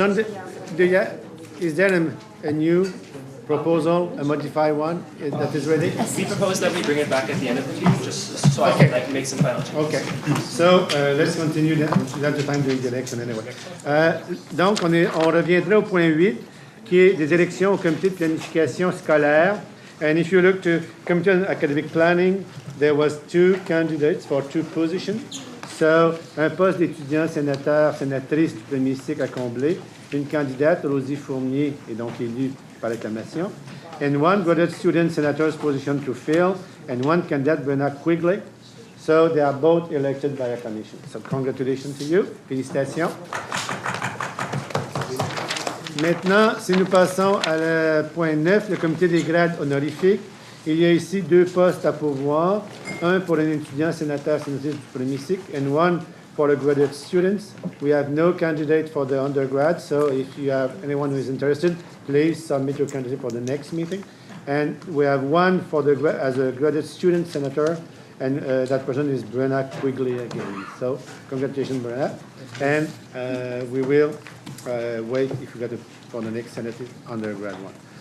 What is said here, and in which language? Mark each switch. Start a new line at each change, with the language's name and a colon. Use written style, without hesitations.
English: John, is there a new proposal, a modified one that is ready? We propose that we bring it back at the end of the meeting, just so I can make some final changes. Okay, so let's continue that. That's the time during the election anyway.
French: Donc, on reviendrait au point 8, qui est des élections au comité de planification scolaire.
English: And if you look to Committee on Academic Planning, there was 2 candidates for 2 positions.
French: So, un poste d'étudiant sénateur, sénatrice du premier cycle à combler. Une candidate, Rosie Fournier, est donc élue par acclamation.
English: And 1 graduate student senator's position to fill. And 1 candidate, Bernard Quigley. So they are both elected by acclamation. So congratulations to you.
French: Félicitations. Maintenant, si nous passons à le point 9, le comité des grades honorifiques, il y a ici 2 postes à pourvoir, un pour un étudiant sénateur sénatrice du premier cycle
English: and one for the graduate students. We have no candidate for the undergrad, so if you have anyone who is interested, please submit your candidate for the next meeting. And we have one for the as a graduate student senator, and that person is Brenna Quigley again. So congratulations, Brenna. And we will wait if you got it for the next Senate undergrad one.